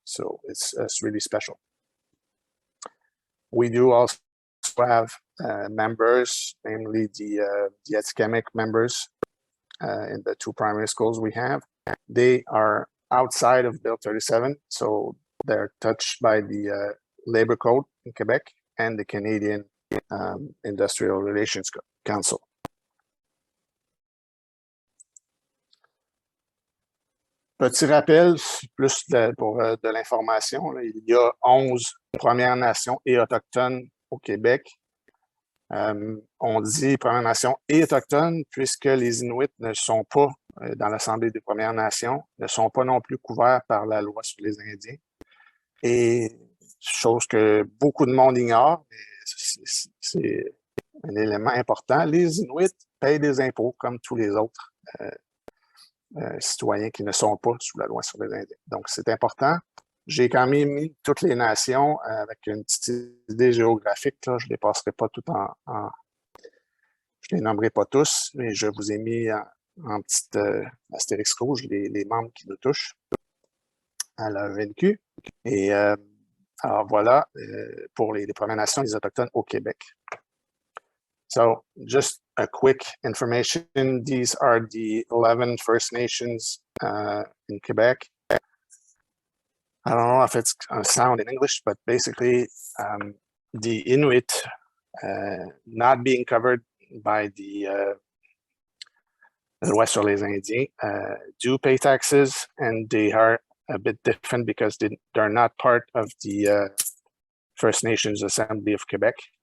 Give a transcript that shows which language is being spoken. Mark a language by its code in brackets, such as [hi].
[en] So it's really special. We do also have members, namely the Atikamekw members in the two primary schools we have. They are outside of Bill 37, so they're touched by the Labor Code in Quebec and the Canadian Industrial Relations Council. [fr] Petit rappel, plus pour de l'information, il y a 11 Premières Nations et Autochtones au Québec. On dit Premières Nations et Autochtones puisque les Inuits ne sont pas dans l'Assemblée des Premières Nations, ne sont pas non plus couverts par la loi sur les Indiens. Et chose que beaucoup de monde ignore, mais c'est un élément important, les Inuits payent des impôts comme tous les autres citoyens qui ne sont pas sous la loi sur les Indiens. Donc, c'est important. J'ai quand même mis toutes les nations avec une petite idée géographique. Là. Je ne les passerai pas toutes je ne les nommerai pas tous, mais je vous ai mis en petite astérix rouge les membres qui nous touchent à la VNQ. Et alors voilà, pour les Premières Nations, les Autochtones au Québec. [en] So just a quick information. These are the 11 First Nations in Quebec. I don't know if it's a sound in English, but basically the Inuit not being covered by the loi sur les Indiens do pay taxes, and they are a bit different because they're not part of the First Nations Assembly of Quebec.